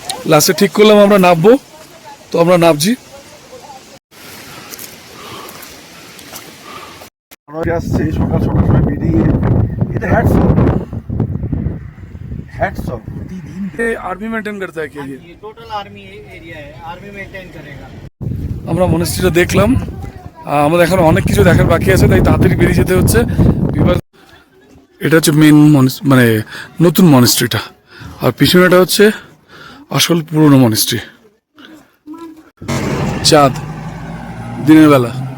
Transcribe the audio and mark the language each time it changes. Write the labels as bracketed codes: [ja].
[bn] লাস্টে ঠিক করলাম আমরা নামবো, তো আমরা নামছি। আসছে সকাল সকাল করে বেরিয়ে, এটা हैट्स ऑफ প্রতিদিন [hi] आर्मी मेंटेन करता है क्या ये? टोटल आर्मी एरिया है, आर्मी मेंटेन करेगा। [bn] আমরা মনেস্ট্রিটা দেখলাম, আমাদের এখন অনেক কিছু দেখার বাকি আছে, তাই তাড়াতাড়ি বেরিয়ে যেতে হচ্ছে। এটা হচ্ছে মেন মানে নতুন মনেস্ট্রিটা, আর পিছনেটা হচ্ছে আসল পুরনো মনেস্ট্রি। চাঁদ দিনের বেলা।